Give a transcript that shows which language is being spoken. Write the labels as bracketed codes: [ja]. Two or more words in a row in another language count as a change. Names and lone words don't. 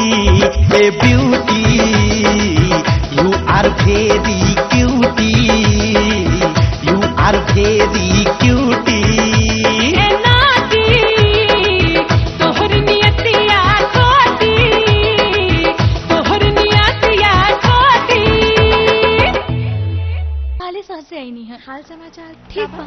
[en] A beauty, You are very cutie. are very cutie. [bho] तोहर नियतिया खोटी, तोहर नियतिया खोटी। हाले साथ से आई नहीं है। हाल समाचार ठीक बा।